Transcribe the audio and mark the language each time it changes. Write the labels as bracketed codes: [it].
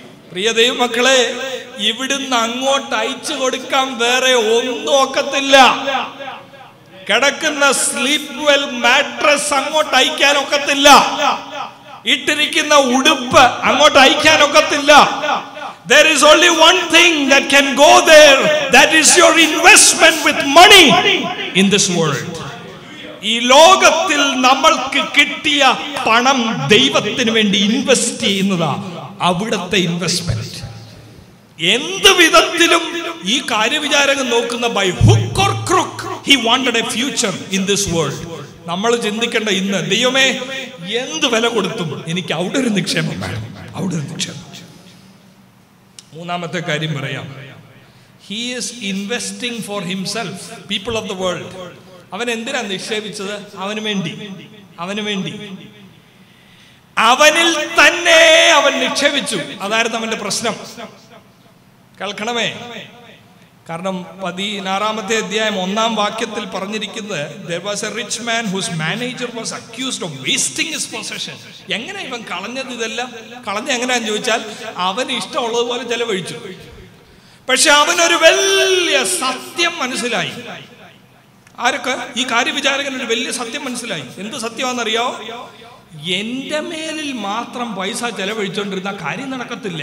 [ml] പ്രിയ ദൈവമക്കളെ, ഇവിടുന്ന് അങ്ങോട്ട് അയച്ചു കൊടുക്കാൻ വേറെ ഒന്നും ഒക്കത്തില്ല. കിടക്കുന്ന സ്ലീപ്പ് വെൽ മാട്രസ് അങ്ങോട്ട് അയക്കാൻ ഒക്കത്തില്ല. ഇട്ടിരിക്കുന്ന ഉടുപ്പ് അങ്ങോട്ട് അയക്കാൻ ഒക്കത്തില്ല. [en] There is only one thing that can go there. That is your investment with money in this world. [ml] ഈ ലോകത്തിൽ നമ്മൾക്ക് കിട്ടിയ പണം ദൈവത്തിന് വേണ്ടി ഇൻവെസ്റ്റ് ചെയ്യുന്നതാ അവിടുത്തെ ഇൻവെസ്റ്റ്മെന്റ്. എന്ത് വിധത്തിലും ഈ കാര്യവിചാരകൻ നോക്കുന്ന [en] By hook or crook he wanted a future in this world. [ml] നമ്മൾ ചിന്തിക്കേണ്ട ഇന്ന്, ദൈവമേ എന്ത് വില കൊടുത്തും എനിക്ക് അവിടെ ഒരു നിക്ഷേപം വേണം, അവിടെ ഒരു നിക്ഷേപം. മൂന്നാമത്തെ കാര്യം പറയാം, [en] he is investing for himself. People of the world, [ml] അവൻ എന്തിനാ നിക്ഷേപിച്ചത്? അവന് വേണ്ടി അവനിൽ തന്നെ അവൻ നിക്ഷേപിച്ചു. അതായിരുന്നു അവന്റെ പ്രശ്നം. കേൾക്കണമേ, കാരണം 16-ാമത്തെ അധ്യായം 1-ാം വാക്യത്തിൽ പറഞ്ഞിരിക്കുന്നത്, [en] there was a rich man whose manager was accused of wasting his possession. [ml] എങ്ങനെ ഇവൻ കളഞ്ഞത്? ഇതെല്ലാം കളഞ്ഞ എങ്ങനെയാന്ന് ചോദിച്ചാൽ അവന് ഇഷ്ടമുള്ളതുപോലെ ചെലവഴിച്ചു. പക്ഷെ അവനൊരു വലിയ സത്യം മനസ്സിലായി. ആരൊക്കെ? ഈ കാര്യവിചാരകൻ ഒരു വലിയ സത്യം മനസ്സിലായി. എന്ത് സത്യമാണെന്നറിയോ? എന്റെ മേലിൽ മാത്രം പൈസ ചെലവഴിച്ചോണ്ടിരുന്ന കാര്യം നടക്കത്തില്ല.